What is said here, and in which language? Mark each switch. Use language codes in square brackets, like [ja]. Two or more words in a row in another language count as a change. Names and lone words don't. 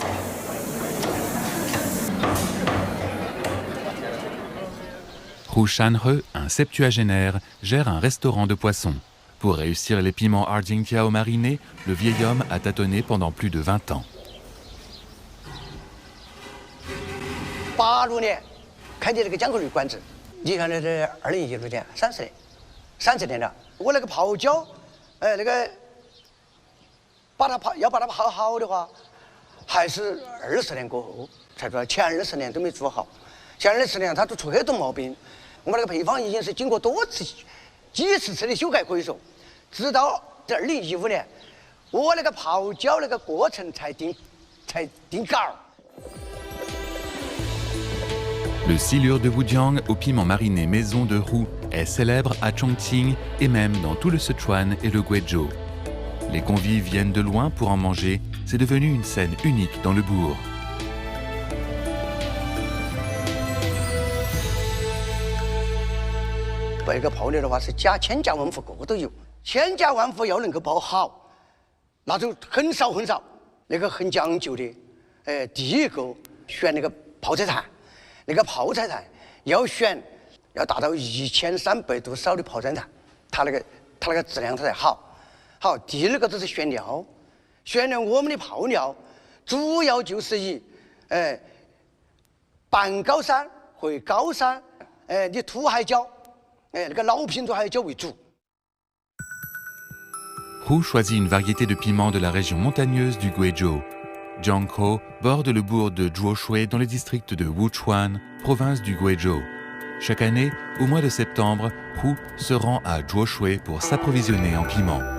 [fr] Hu Shanhe, un septuagénaire, gère un restaurant de poissons. Pour réussir les piments Arjingtao marinés, le vieil homme a tâtonné pendant plus de 20 ans. [zh] 86 年开的这个江口旅馆子，你看那是2016年，30年了。我那个泡椒，那个把它泡好的话，还是20年过后才做，前20年都没做好。前20年它都出很多毛病。我们那个配方已经是经过几次的修改，可以说，直到这2015年，我那个泡椒那个过程才定稿。 [fr] Le silure de Wujiang au piment mariné maison de Hu est célèbre à Chongqing et même dans tout le Sichuan et le Guizhou. Les convives viennent de loin pour en manger, c'est devenu une scène unique dans le bourg. [zh] 这个泡料的话是千家万户个个都有，千家万户要能够泡好，那就很少，那个很讲究的。第一个选那个泡菜坛。那个泡菜坛要达到1300度烧的泡菜坛，它那个质量它才好。好，第二个就是选料我们的泡料主要就是以半高山或高山的土海椒，那个老品种海椒为主。 [fr] Hu choisit une variété de piment de la région montagneuse du Guizhou. Jiangkou borde le bourg de Zhuoshui dans le district de Wuchuan, province du Guizhou. Chaque année, au mois de septembre, Hu se rend à Zhuoshui pour s'approvisionner en piment.